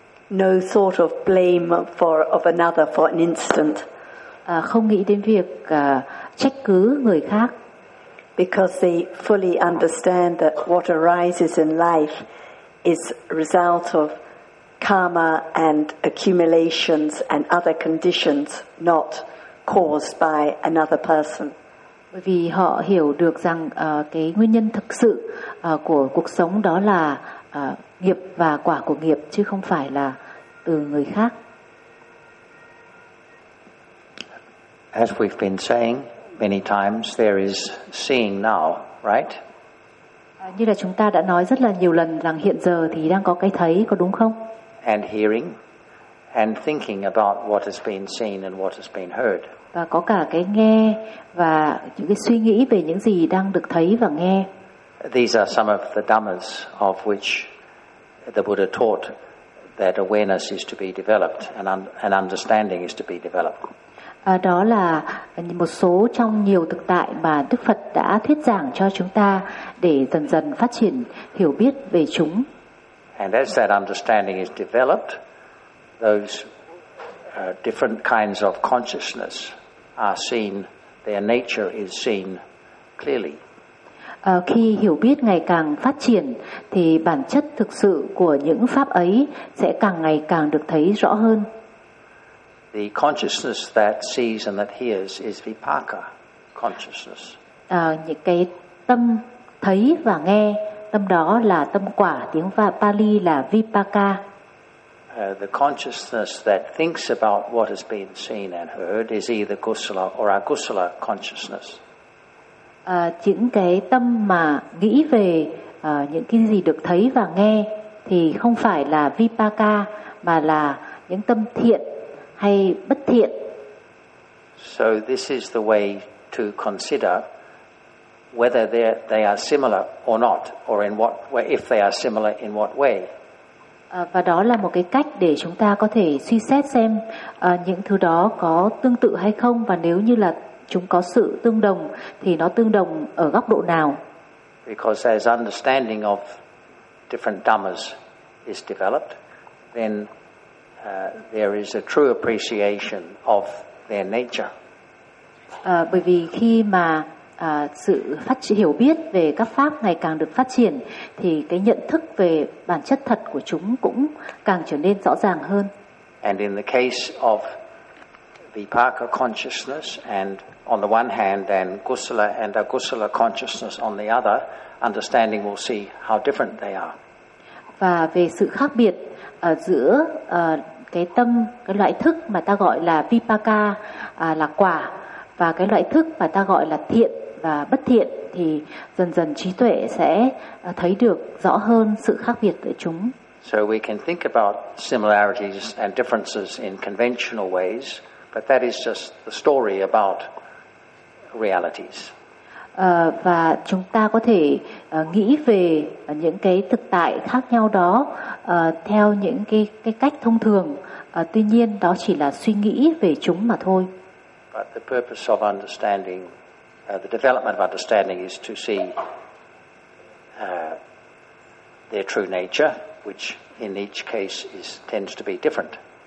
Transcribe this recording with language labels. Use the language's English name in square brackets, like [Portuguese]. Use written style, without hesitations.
[English] No thought of blame of another for an instant. [Vietnamese] Không nghĩ đến việc trách cứ người khác. [English] Because they fully understand that what arises in life is result of karma and accumulations and other conditions, not caused by another person. [Vietnamese] Bởi vì họ hiểu được rằng cái nguyên nhân thực sự của cuộc sống đó là nghiệp và quả của nghiệp chứ không phải là từ người khác. [English] As we've been saying many times, there is seeing now, right? [Vietnamese] Như là chúng ta đã nói rất là nhiều lần rằng hiện giờ thì đang có cái thấy, có đúng không? [English] And hearing and thinking about what has been seen and what has been heard. [Vietnamese] Và có cả cái nghe và những cái suy nghĩ về những gì đang được thấy và nghe. [English] These are some of the dhammas of which the Buddha taught that awareness is to be developed and understanding is to be developed. [Vietnamese] Đó là một số trong nhiều thực tại mà Đức Phật đã thuyết giảng cho chúng ta để dần dần phát triển hiểu biết về chúng. [English] And as that understanding is developed, those different kinds of consciousness are seen, their nature is seen clearly. [Vietnamese] Khi hiểu biết ngày càng phát triển thì bản chất thực sự của những pháp ấy sẽ càng ngày càng được thấy rõ hơn. [English] The consciousness that sees and that hears is vipaka consciousness. [Vietnamese] Những cái tâm thấy và nghe, tâm đó là tâm quả, tiếng Pali là vipaka. [English] The consciousness that thinks about what has been seen and heard is either kusala or akusala consciousness. [Vietnamese] Những cái tâm mà nghĩ về những cái gì được thấy và nghe thì không phải là vipaka mà là những tâm thiện hay bất thiện. [English] So this is the way to consider whether they are similar or not, or in what way, if they are similar, in what way. [Vietnamese] Và đó là một cái cách để chúng ta có thể suy xét xem những thứ đó có tương tự hay không, và nếu như là chúng có sự tương đồng thì nó tương đồng ở góc độ nào. [English] Because as understanding of different dhammas is developed, then there is a true appreciation of their nature. [Vietnamese] Bởi vì khi mà sự phát triển hiểu biết về các pháp ngày càng được phát triển thì cái nhận thức về bản chất thật của chúng cũng càng trở nên rõ ràng hơn. [English] And in the case of Vipaka consciousness and on the one hand and Kusala and Akusala consciousness on the other, understanding will see how different they are. [Vietnamese] Và về sự khác biệt giữa cái tâm, cái loại thức mà ta gọi là Vipaka là quả và cái loại thức mà ta gọi là thiện và bất thiện thì dần dần trí tuệ sẽ thấy được rõ hơn sự khác biệt giữa chúng. [English] So we can think about similarities and differences in conventional ways, but that is just the story about realities. [Vietnamese] Và chúng ta có thể nghĩ về những cái thực tại khác nhau đó theo những cái cách thông thường. Tuy nhiên đó chỉ là suy nghĩ về chúng mà thôi. [English] But the purpose of understanding, the development of understanding is to see their true nature, which in each case is tends to be different.